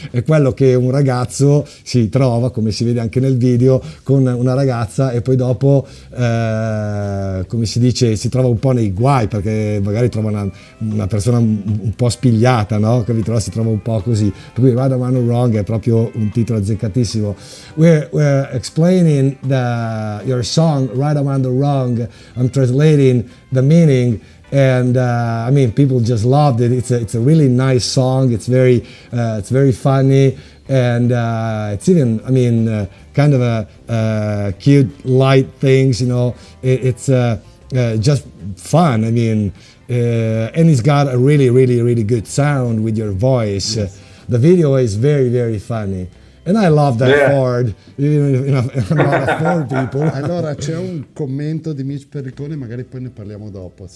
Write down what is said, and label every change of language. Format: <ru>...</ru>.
<it>È quello che un ragazzo si trova, come si vede anche nel video, con una ragazza e poi dopo, come si dice, si trova un po' nei guai perché magari trova una persona un po' spigliata, no? Capito? Si trova un po' così. Per cui Right Amount of Wrong è proprio un titolo azzeccatissimo.</it> <en>We're explaining your song Right Amount of Wrong. I'm translating the meaning, and I mean, people just loved it. It's a really nice song. It's very funny, and it's even, I mean, kind of a cute, light things. You know, it's just fun. I mean, and it's got a really good sound with your voice. Yes. The video is very funny. And I love that Ford, you know, a lot of Ford people.</en> <it>Allora c'è un commento di Mitch Perricone, magari poi ne parliamo dopo.</it>